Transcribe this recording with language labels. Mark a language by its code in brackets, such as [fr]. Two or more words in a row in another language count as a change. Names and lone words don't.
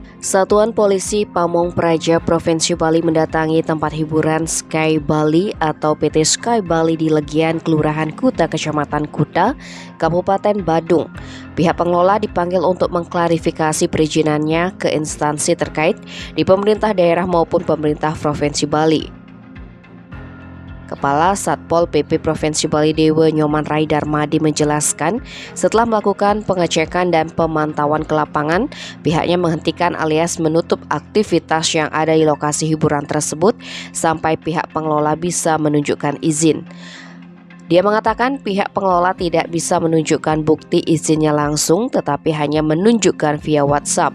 [id] Satuan Polisi Pamong Praja Provinsi Bali mendatangi tempat hiburan Sky Bali atau PT Sky Bali di Legian, Kelurahan Kuta, Kecamatan Kuta, Kabupaten Badung. Pihak pengelola dipanggil untuk mengklarifikasi perizinannya ke instansi terkait di pemerintah daerah maupun pemerintah Provinsi Bali. Kepala Satpol PP Provinsi Bali Dewa Nyoman Rai Darmadi menjelaskan, setelah melakukan pengecekan dan pemantauan ke lapangan, pihaknya menghentikan alias menutup aktivitas yang ada di lokasi hiburan tersebut sampai pihak pengelola bisa menunjukkan izin. Dia mengatakan pihak pengelola tidak bisa menunjukkan bukti izinnya langsung, tetapi hanya menunjukkan via WhatsApp.